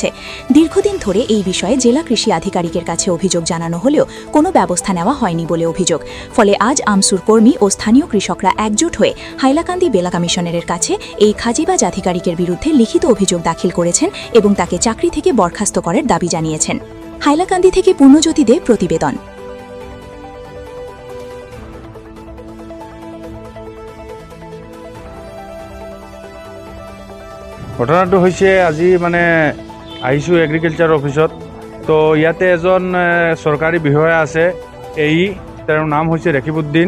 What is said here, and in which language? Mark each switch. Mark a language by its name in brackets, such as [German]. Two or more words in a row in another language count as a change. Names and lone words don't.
[Bangla] দীর্ঘদিন ধরে এই বিষয়ে জেলা কৃষি আধিকারিকের কাছে অভিযোগ জানানো হলেও কোনো ব্যবস্থা নেওয়া হয়নি বলে অভিযোগ। ফলে আজ আমসুর কর্মী ও স্থানীয় কৃষকরা একজোট হয়ে হাইলাকান্দি বেলা কমিশনারের কাছে এই খাজিবাজ আধিকারিকের বিরুদ্ধে লিখিত অভিযোগ দাখিল করেছেন এবং তাকে চাকরি থেকে বরখাস্ত করার দাবি জানিয়েছেন। হাইলাকান্দি থেকে পূর্ণজ্যোতি দে প্রতিবেদন। [Assamese] ঘটনাটো হৈছে আজি মানে আহিছোঁ [English] agriculture office. [Assamese] তো ইয়াতে এজন চৰকাৰী বিষয়া আছে, তেওঁৰ নাম হৈছে ৰেকিবুদ্দিন।